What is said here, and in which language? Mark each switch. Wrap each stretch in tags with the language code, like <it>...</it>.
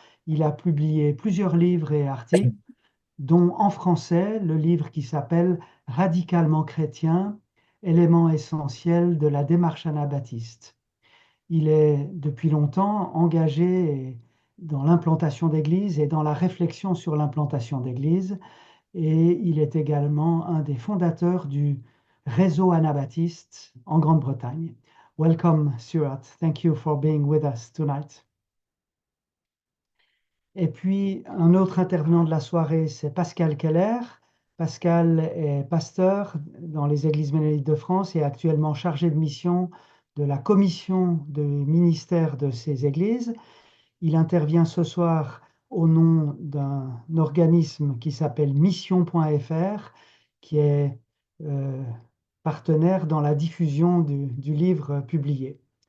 <fr>Il a publié plusieurs livres et articles, dont en français le livre qui s'appelle Radicalement chrétien, élément essentiel de la démarche anabaptiste. Il est depuis longtemps engagé dans l'implantation d'églises et dans la réflexion sur l'implantation d'églises. Et il est également un des fondateurs du réseau anabaptiste en Grande-Bretagne.</fr> <en>Welcome, Stuart. Thank you for being with us tonight.</en> <fr>Et puis, un autre intervenant de la soirée, c'est Pascal Keller. Pascal est pasteur dans les Églises ménonites de France et actuellement chargé de mission de la commission de ministère de ces églises. Il intervient ce soir au nom d'un organisme qui s'appelle Mission.fr, qui est euh, partenaire dans la diffusion du livre publié.</fr>